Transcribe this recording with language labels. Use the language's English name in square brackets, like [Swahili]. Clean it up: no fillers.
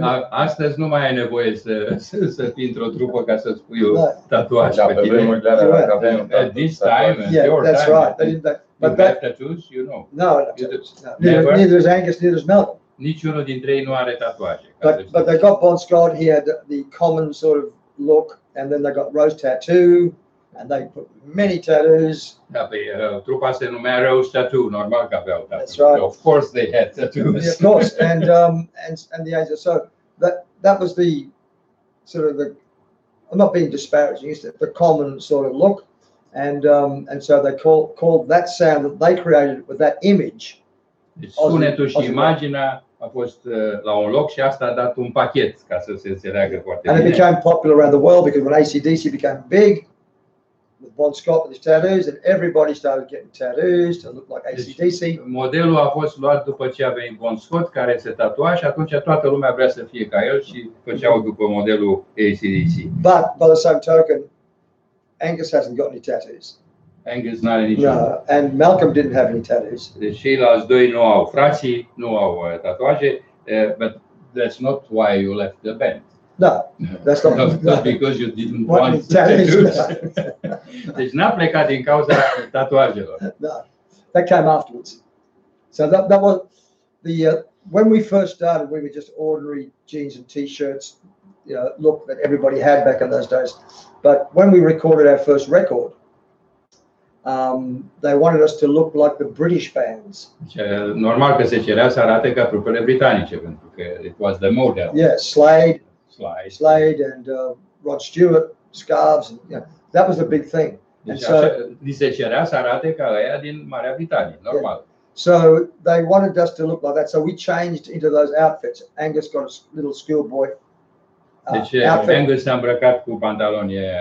[Romanian] Astăzi nu mai ai nevoie să fii într-o trupă ca să-ți pui tatuaj pe tine. [English] At this time, that's right. You have tattoos, you know. No. Neither is Angus, neither is Malcolm. [Romanian] Niciunul dintre ei nu are tatuaje. [English] But they got Bon Scott. He had the common sort of look, and then they got Rose Tattoo, and they put many tattoos. [Romanian] Da, pe trupa se numea R.O.C.K, Tattoo, normal că aveau tattoos. [English] That's right. Of course they had tattoos. Yeah, of course, and the Angels. So that was the sort of the. I'm not being disparaging. It's the common sort of look, and so they called that sound that they created with that image. [Romanian] Deci sunetul și imaginea a fost la un loc și asta a dat un pachet ca să se înțeleagă foarte bine. [English] And it became popular around the world because when AC/DC became big, with Bon Scott with his tattoos, and everybody started getting tattoos to look like AC/DC. [Romanian] Deci, modelul a fost luat după ce a venit Bon Scott, care se tatua și atunci toată lumea vrea să fie ca el și făceau după modelul AC/DC. [English] But by the same token, Angus hasn't got any tattoos. [Romanian] Angus n-are niciun. [English] No, and Malcolm didn't have any tattoos. [Romanian] Deci ceilalți doi nu au, frații nu au tatuaje, [English] but that's not why you left the band. No, that's not. Not because you didn't want tattoos. [Romanian] Deci n-a plecat din cauza tatuajelor. [English] No, that came afterwards. So that was the when we first started, we were just ordinary jeans and t-shirts, look that everybody had back in those days. But when we recorded our first record, they wanted us to look like the British bands. [Romanian] Normal că se cerea să arate ca trupele britanice, pentru că [English] it was the model. Yeah, Slade, and Rod Stewart, scarves, and that was the big thing. [Romanian] Deci li se cerea să arate ca ăia din Marea Britanie, normal. [English] Yeah. So they wanted us to look like that. So we changed into those outfits. Angus got a little schoolboy [Romanian] deci Angus s-a îmbrăcat cu pantaloni